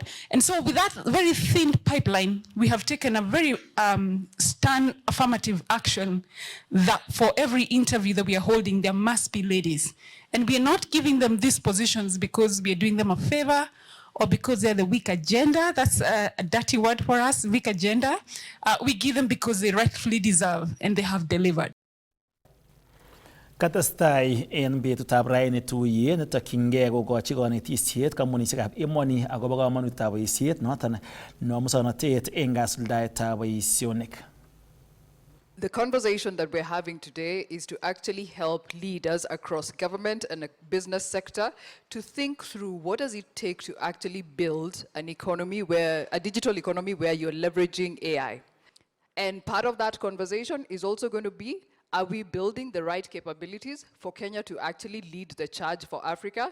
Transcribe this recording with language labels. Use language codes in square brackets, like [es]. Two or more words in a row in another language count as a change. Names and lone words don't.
[en] And so with that very thin pipeline, we have taken a very stern affirmative action that for every interview that we are holding, there must be ladies. And we are not giving them these positions because we are doing them a favor or because they're the weak agenda. That's a dirty word for us, weak agenda. We give them because they rightfully deserve and they have delivered. [kln] Katestai en betutab raini tuyet netokyingei kokochi konetisiet kampunisiekab emoni akobo komonutietab boisiet noton nebo muswoknotet en kasuldaetab boisionik. [en] The conversation that we're having today is to actually help leaders across government and the business sector to think through what does it take to actually build an economy a digital economy where you're leveraging AI. And part of that conversation is also going to be, are we building the right capabilities for Kenya to actually lead the charge for Africa?